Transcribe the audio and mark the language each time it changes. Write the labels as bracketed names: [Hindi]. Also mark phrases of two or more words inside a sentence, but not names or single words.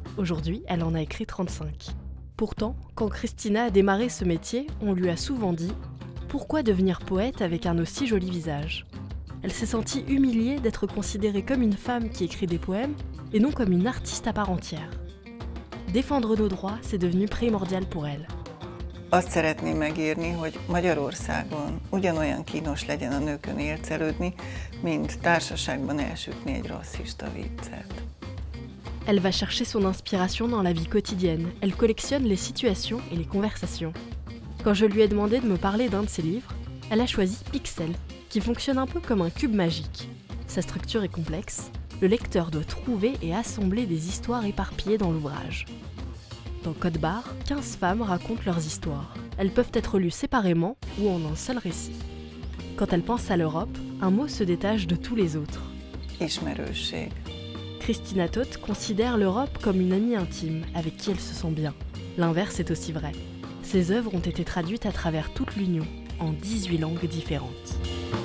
[French] Aujourd'hui, elle en a écrit 35. Pourtant, quand Krisztina a démarré ce métier, on lui a souvent dit « Pourquoi devenir poète avec un aussi joli visage ?» Elle s'est sentie humiliée d'être considérée comme une femme qui écrit des poèmes et non comme une artiste à part entière. Défendre nos droits, c'est devenu primordial pour elle. [Hungarian] Azt szeretném megírni, hogy Magyarországon ugyanolyan kínos legyen a nőkön élcelődni, mint társaságban elsütni egy rasszista viccet. [French] Elle va chercher son inspiration dans la vie quotidienne. Elle collectionne les situations et les conversations. Quand je lui ai demandé de me parler d'un de ses livres, elle a choisi Pixel, qui fonctionne un peu comme un cube magique. Sa structure est complexe. Le lecteur doit trouver et assembler des histoires éparpillées dans l'ouvrage. Dans Code Barre, 15 femmes racontent leurs histoires. Elles peuvent être lues séparément ou en un seul récit. Quand elle pense à l'Europe, un mot se détache de tous les autres. [Hungarian] Ismerőség. [French] Krisztina Tóth considère l'Europe comme une amie intime, avec qui elle se sent bien. L'inverse est aussi vrai. Ses œuvres ont été traduites à travers toute l'Union, en 18 langues différentes.